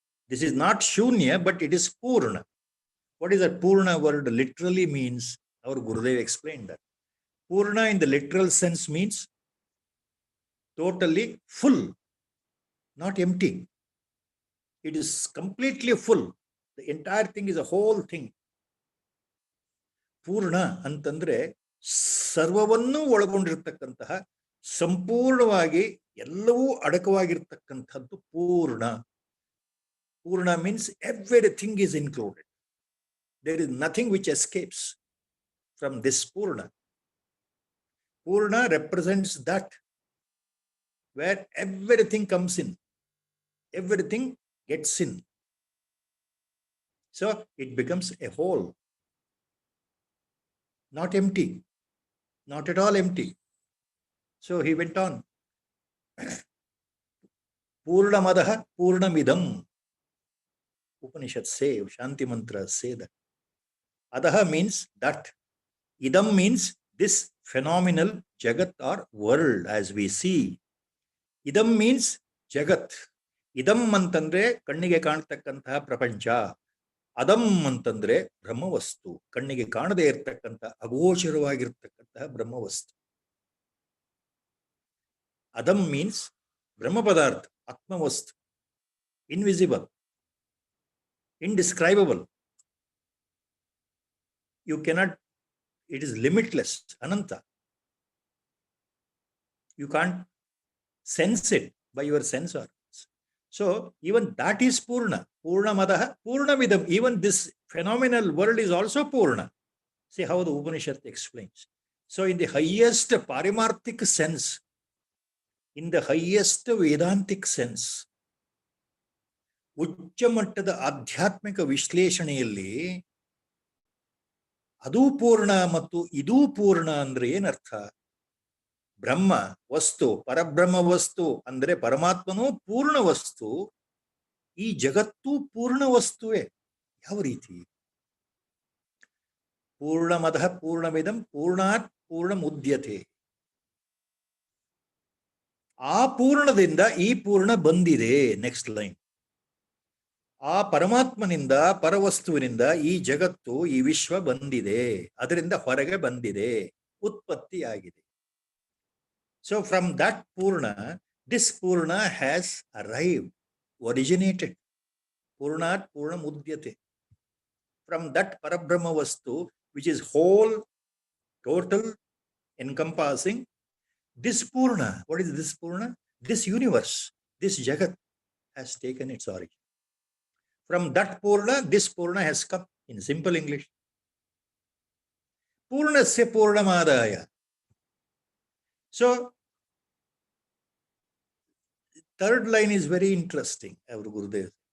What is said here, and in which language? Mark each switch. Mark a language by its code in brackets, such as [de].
[en] This is not Shunya, but it is Purna. What is that Purna word literally means? Our Gurudev explained that. Purna in the literal sense means totally full, not empty. It is completely full. The entire thing is a whole thing. [kn] ಪೂರ್ಣ ಅಂತಂದ್ರೆ ಸರ್ವವನ್ನೂ ಒಳಗೊಂಡಿರ್ತಕ್ಕಂತಹ, ಸಂಪೂರ್ಣವಾಗಿ ಎಲ್ಲವೂ ಅಡಕವಾಗಿರ್ತಕ್ಕಂಥದ್ದು ಪೂರ್ಣ. [en] ಪೂರ್ಣ means everything is included. There is nothing which escapes from this Purna. Purna represents that where everything comes in, everything gets in. So it becomes a whole, not empty, not at all empty. So he went on. [sa] Purnamadaha Purnamidam. [en] Upanishad say, Shanti Mantra say that. Adaha means that. Idam means this phenomenal Jagat or world as we see. Idam means Jagat. [kn] Idam ಅಂತಂದ್ರೆ ಕಣ್ಣಿಗೆ ಕಾಣತಕ್ಕಂತಹ ಪ್ರಪಂಚ. ಅದಂ ಅಂತಂದ್ರೆ ಬ್ರಹ್ಮವಸ್ತು, ಕಣ್ಣಿಗೆ ಕಾಣದೇ ಇರತಕ್ಕಂಥ ಅಗೋಚರವಾಗಿರ್ತಕ್ಕಂತಹ ಬ್ರಹ್ಮವಸ್ತು. [en] ಅದಂ ಮೀನ್ಸ್ ಬ್ರಹ್ಮ ಪದಾರ್ಥ, ಆತ್ಮವಸ್ತು, invisible, indescribable. You cannot, it is limitless, ananta. You can't sense it by your sense organs. So even that is Purna. [sa] Purnamadaha Purnamidam. [en] Even this phenomenal world is also Purna. See how the Upanishad explains. So in the highest Parimarthik sense, in the highest Vedantic sense, [kn] ಉಚ್ಚ ಮಟ್ಟದ ಆಧ್ಯಾತ್ಮಿಕ ವಿಶ್ಲೇಷಣೆಯಲ್ಲಿ ಅದೂ ಪೂರ್ಣ ಮತ್ತು ಇದೂ ಪೂರ್ಣ ಅಂದ್ರೆ ಏನರ್ಥ? ಬ್ರಹ್ಮ ವಸ್ತು, ಪರಬ್ರಹ್ಮ ವಸ್ತು ಅಂದ್ರೆ ಪರಮಾತ್ಮನೂ ಪೂರ್ಣ ವಸ್ತು, ಈ ಜಗತ್ತು ಪೂರ್ಣ ವಸ್ತುವೇ. ಯಾವ ರೀತಿ? [sa] ಪೂರ್ಣಮದಃ ಪೂರ್ಣಮಿದಂ ಪೂರ್ಣಾತ್ ಪೂರ್ಣಮುದ್ಯತೆ. [kn] ಆ ಪೂರ್ಣದಿಂದ ಈ ಪೂರ್ಣ ಬಂದಿದೆ. [en] Next line. [kn] ಆ ಪರಮಾತ್ಮನಿಂದ, ಪರವಸ್ತುವಿನಿಂದ ಈ ಜಗತ್ತು, ಈ ವಿಶ್ವ ಬಂದಿದೆ, ಅದರಿಂದ ಹೊರಗೆ ಬಂದಿದೆ, ಉತ್ಪತ್ತಿಯಾಗಿದೆ. [en] So from that ಪೂರ್ಣ, this ಪೂರ್ಣ has arrived, originated. [sa] ಪೂರ್ಣಾತ್ ಪೂರ್ಣ ಮುದ್ಯತೆ. [en] From that Parabrahma vastu which is whole, total, encompassing, this purna. What is this purna? This universe, this jagat has taken its origin. From that Purna, this Purna has come. In simple English, [sa] Purnasya Purnamadaya. [en] So, third line is very interesting, our Gurudev.